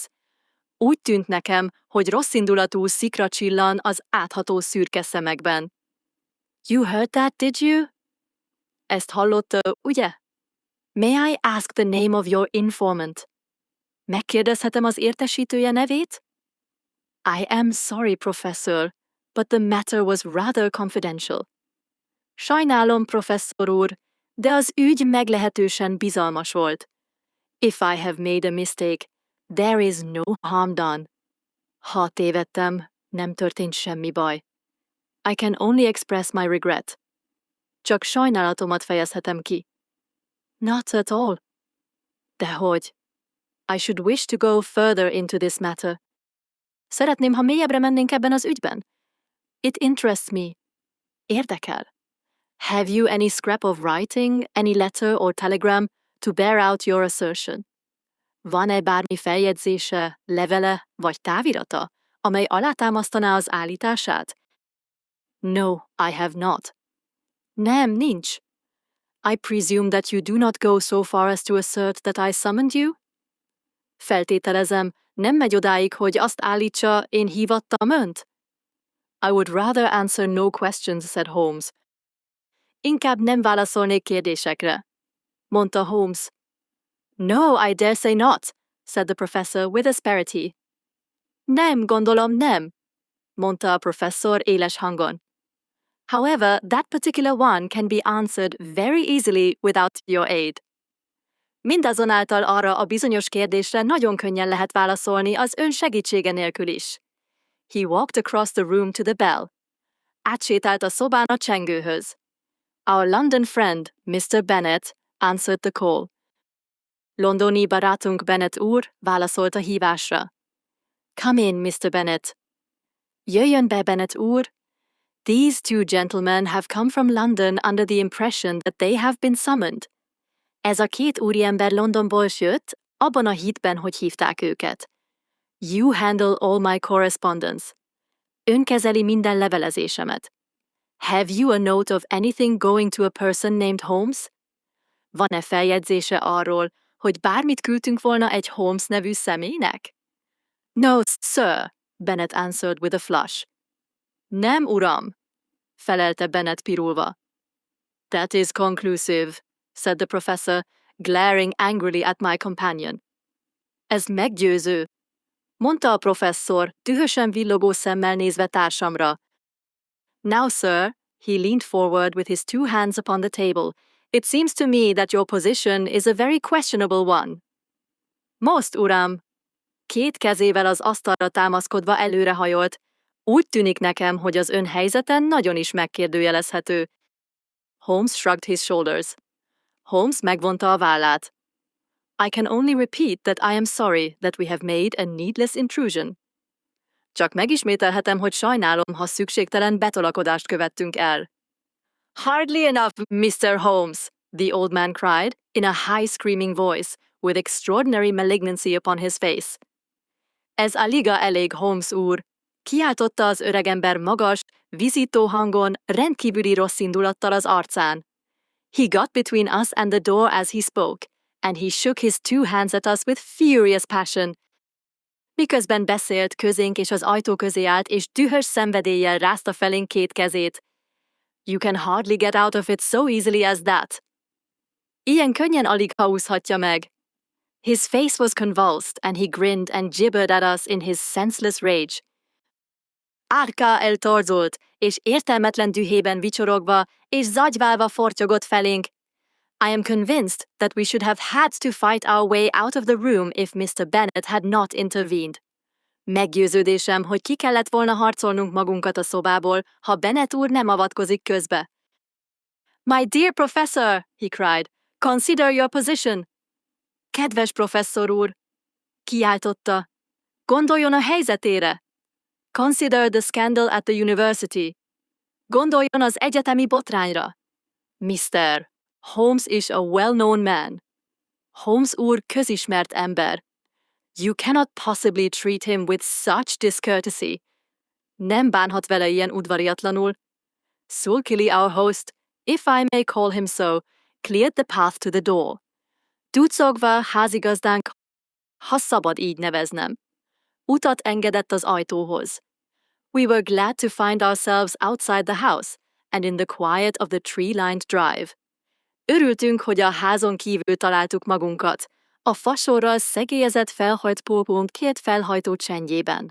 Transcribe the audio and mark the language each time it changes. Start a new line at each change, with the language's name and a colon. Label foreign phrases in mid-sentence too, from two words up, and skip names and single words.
Hungarian: Úgy tűnt nekem, hogy rosszindulatú szikra csillan az átható szürke szemekben.
English: You heard that, did you?
Hungarian: Ezt hallotta, ugye?
English: May I ask the name of your informant?
Hungarian: Megkérdezhetem az értesítője nevét?
English: I am sorry, professor, but the matter was rather confidential.
Hungarian: Sajnálom, professzor úr, de az ügy meglehetősen bizalmas volt.
English: If I have made a mistake, there is no harm done.
Hungarian: Ha tévedtem, nem történt semmi baj.
English: I can only express my regret.
Hungarian: Csak sajnálatomat fejezhetem ki.
English: Not at all. Dehogy. I should wish to go further into this matter.
Hungarian: Szeretném, ha mélyebbre mennénk ebben az ügyben.
English: It interests me. Érdekel. Have you any scrap of writing, any letter or telegram to bear out your assertion?
Hungarian: Van-e bármi feljegyzése, levele vagy távirata, amely alátámasztaná az állítását?
English: No, I have not.
Hungarian: Nem, nincs.
English: I presume that you do not go so far as to assert that I summoned you?
Hungarian: Feltételezem, nem megy odáig, hogy azt állítsa, én hívattam önt?
English: I would rather answer no questions, said Holmes.
Hungarian: Inkább nem válaszolnék kérdésekre, mondta Holmes.
English: No, I dare say not, said the professor with asperity.
Hungarian: Nem, gondolom nem, mondta a professzor éles hangon.
English: However, that particular one can be answered very easily without your aid.
Hungarian: Mindazonáltal arra a bizonyos kérdésre nagyon könnyen lehet válaszolni az ön segítsége nélkül is.
English: He walked across the room to the bell.
Hungarian: Átsétált a szobán a csengőhöz.
English: Our London friend, Mr. Bennet, answered the call.
Hungarian: Londoni barátunk Bennet úr válaszolt a hívásra.
English: Come in, Mr. Bennet.
Hungarian: Jöjjön be, Bennet úr.
English: These two gentlemen have come from London under the impression that they have been summoned.
Hungarian: Ez a két úriember Londonból jött, abban a hitben, hogy hívták őket.
English: You handle all my correspondence.
Hungarian: Ön kezeli minden levelezésemet.
English: Have you a note of anything going to a person named Holmes?
Hungarian: Van-e feljegyzése arról, hogy bármit küldtünk volna egy Holmes nevű személynek?
English: No, sir, Bennet answered with a flush.
Hungarian: Nem, uram, felelte Bennet pirulva.
English: That is conclusive, said the professor, glaring angrily at my companion.
Hungarian: Ez meggyőző, mondta a professzor, dühösen villogó szemmel nézve társamra.
English: Now, sir, he leaned forward with his two hands upon the table. It seems to me that your position is a very questionable one.
Hungarian: Most, uram, két kezével az asztalra támaszkodva előrehajolt. Úgy tűnik nekem, hogy az ön helyzete nagyon is megkérdőjelezhető.
English: Holmes shrugged his shoulders.
Hungarian: Holmes megvonta a vállát.
English: I can only repeat that I am sorry that we have made a needless intrusion.
Hungarian: Csak megismételhetem, hogy sajnálom, ha szükségtelen betolakodást követtünk el.
English: Hardly enough, Mr. Holmes, the old man cried, in a high screaming voice, with extraordinary malignancy upon his face.
Hungarian: Ez aliga elég, Holmes úr, kiáltotta az öregember magas, vizító hangon, rendkívüli rosszindulattal az arcán.
English: He got between us and the door as he spoke, and he shook his two hands at us with furious passion.
Hungarian: Miközben beszélt, közénk és az ajtó közé állt, és dühös szenvedéllyel rázta felénk két kezét.
English: You can hardly get out of it so easily as that.
Hungarian: Ilyen könnyen alig haúzhatja meg.
English: His face was convulsed, and he grinned and gibbered at us in his senseless rage.
Hungarian: Árka eltorzult, és értelmetlen dühében vicsorogva, és zagyválva fortyogott felénk.
English: I am convinced that we should have had to fight our way out of the room if Mr. Bennet had not intervened.
Hungarian: Meggyőződésem, hogy ki kellett volna harcolnunk magunkat a szobából, ha Bennet úr nem avatkozik közbe.
English: My dear professor, he cried, Consider your position!
Hungarian: Kedves professzor úr! Kiáltotta. Gondoljon a helyzetére!
English: Consider the scandal at the university.
Hungarian: Gondoljon az egyetemi botrányra.
English: Mr. Holmes is a well-known man.
Hungarian: Holmes úr közismert ember.
English: You cannot possibly treat him with such discourtesy.
Hungarian: Nem bánhat vele ilyen udvariatlanul.
English: Sulkily our host, if I may call him so, cleared the path to the door.
Hungarian: Ducogva házigazdánk, ha szabad így neveznem, utat engedett az ajtóhoz.
English: We were glad to find ourselves outside the house and in the quiet of the tree-lined drive.
Hungarian: Örültünk, hogy a házon kívül találtuk magunkat, a fasorral szegélyezett felhajtpópunk két felhajtó csendjében.